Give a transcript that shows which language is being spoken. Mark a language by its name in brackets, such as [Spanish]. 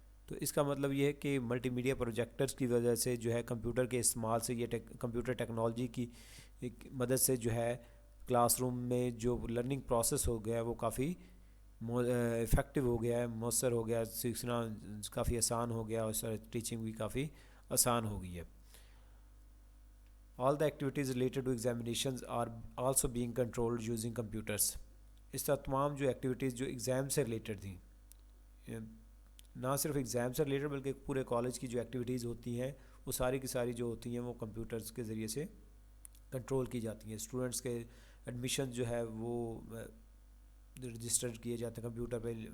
[Urdu] تو اس کا مطلب یہ ہے کہ ملٹی میڈیا پروجیکٹرز کی وجہ سے جو ہے کمپیوٹر کے استعمال سے، یہ کمپیوٹر ٹیکنالوجی کی مدد سے جو ہے کلاس روم میں جو لرننگ پروسیس ہو گیا ہے وہ کافی افیکٹو ہو گیا ہے، مؤثر ہو گیا، سیکھنا کافی آسان ہو گیا، اور ٹیچنگ بھی کافی آسان ہو گئی ہے. [English] All the activities related to examinations are also being controlled using computers. [Urdu] اس طرح تمام جو ایکٹیویٹیز جو ایگزام سے ریلیٹڈ تھیں، نہ صرف ایگزام سے ریلیٹڈ بلکہ پورے کالج کی جو ایکٹیویٹیز ہوتی ہیں وہ ساری کی ساری جو ہوتی ہیں وہ کمپیوٹرز کے ذریعے سے کنٹرول کی جاتی ہیں. اسٹوڈنٹس کے ایڈمیشن جو ہے وہ رجسٹر کیے جاتے ہیں کمپیوٹر پہ،